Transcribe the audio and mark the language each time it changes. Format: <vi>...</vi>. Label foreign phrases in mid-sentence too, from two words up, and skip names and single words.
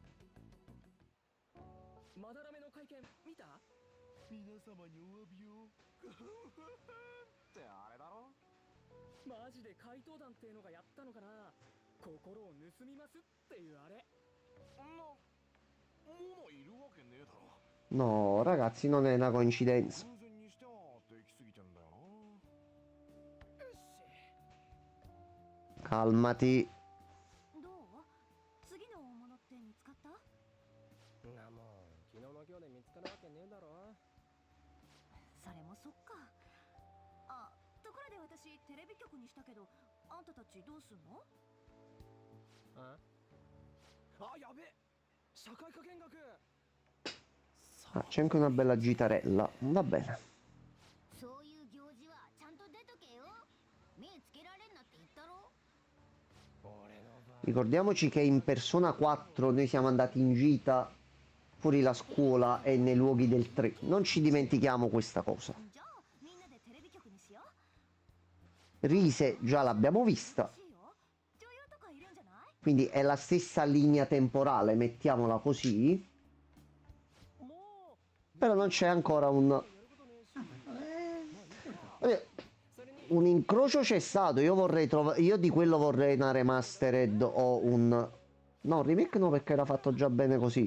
<ja>まだらめの会見見た？皆様にお詫びを。ってあれだろ。マジで怪盗団っていうのがやったのかな。心を盗みますっていうあれ。もういるわけねえだろ。</ja> <it>No, ragazzi, non è una coincidenza.</it> <ja>完全にしてはできすぎてんだよな。</ja> <it>Calmati.</it> <ja>どう？次の大物って見つかった？なもん昨日の今日で見つかるわけねえだろ。それもそっか。あ、ところで私テレビ局にしたけど、あんたたちどうすんの？あ、やべえ。社会科見学。</ja> <it>Ah, c'è anche una bella gitarella. Va bene.</it> <ja>そういう行事はちゃんと出とけよ。目つけられんなって言ったろ。</ja> <it>Ricordiamoci che in Persona 4 noi siamo andati in gita fuori la scuola e nei luoghi del 3. Non ci dimentichiamo questa cosa.</it> <ja>じゃあみんなでテレビ局にしよう。</ja> <it>Rise già l'abbiamo vista,</it> <ja>欲しいよ。女優とかいるんじゃない？</ja> <it>quindi è la stessa linea temporale, mettiamola così. Però non c'è ancora un incrocio c'è stato. Io vorrei trovare, io di quello vorrei una remastered o un no, remake no, perché era fatto già bene così.</it>